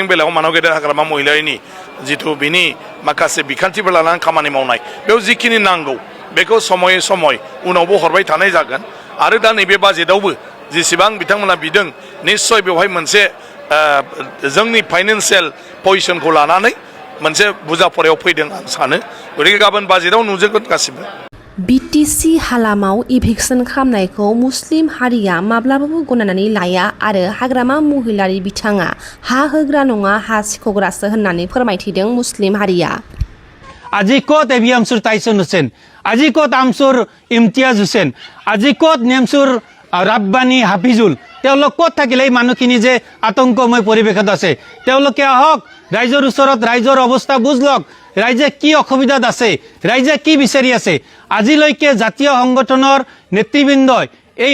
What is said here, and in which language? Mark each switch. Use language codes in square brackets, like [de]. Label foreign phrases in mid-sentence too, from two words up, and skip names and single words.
[brx] बेलायाव मानव गेदेर हाग्रामा महिलारिनि जिथु बिनि माखासे बिखान्थिफोर लानानै खामानि मावनाय बेयाव जिखिनि नांगौ बेखौ समय समय उनावबो हरबाय थानाय जागोन आरो दा नैबे बाजेटआवबो जेसेबां बिथांमोना बिदों निस्सय बेवहाय मोनसे जोंनि [en] financial positionखौ [brx] लानानै मोनसे बुजाफरायाव फैदों आं सानो गतिके गाबोन बाजेटआव नुजोबगोन गासिबो बिटिसि हालामाव इभिक्सन खालामनायखौ मुस्लिम हारिया माब्लाबाबो गनायनानै लाया आरो हाग्रामा महिलारि बिथाङा हा होग्रा नङा हा सिख'ग्रासो होननानै फोरमायथिदों मुस्लिम हारिया [as] আজি ক'ত এবি আমচুৰ টাইচন হুছেইন আজি ক'ত আমচুৰ ইমতিয়াজ হুছেইন আজি ক'ত নেমচুৰ ৰাব্বানী হাফিজুল তেওঁলোক ক'ত থাকিলে এই মানুহখিনি যে আতংকময় পৰিৱেশত আছে তেওঁলোকে আহক ৰাইজৰ ওচৰত ৰাইজৰ অৱস্থা বুজ লওক ৰাইজে কি অসুবিধাত আছে ৰাইজে কি বিচাৰি আছে আজিলৈকে জাতীয় সংগঠনৰ নেতৃবৃন্দই এই